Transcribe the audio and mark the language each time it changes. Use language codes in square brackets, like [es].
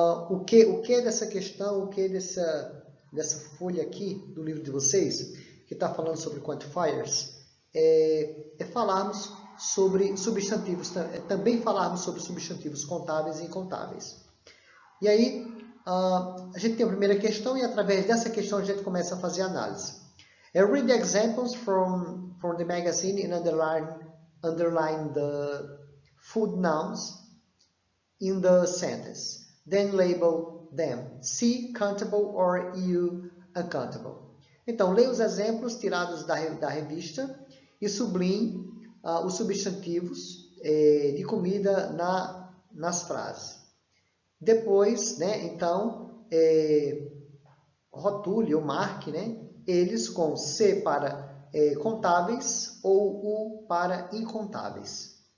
[pt] O que é dessa questão, o que é dessa folha aqui do livro de vocês, que está falando sobre quantifiers, falarmos sobre substantivos, também falarmos sobre substantivos contáveis e incontáveis. E aí, a gente tem a primeira questão e através dessa questão a gente começa a fazer a análise. [en] Read the examples from the magazine and underline the food nouns in the sentence. Then label them. C, countable or U, uncountable. [pt] Então, leia os exemplos tirados da revista e sublinhe os substantivos de comida nas frases. Depois, então, rotule ou marque, eles com C para contáveis ou U para incontáveis.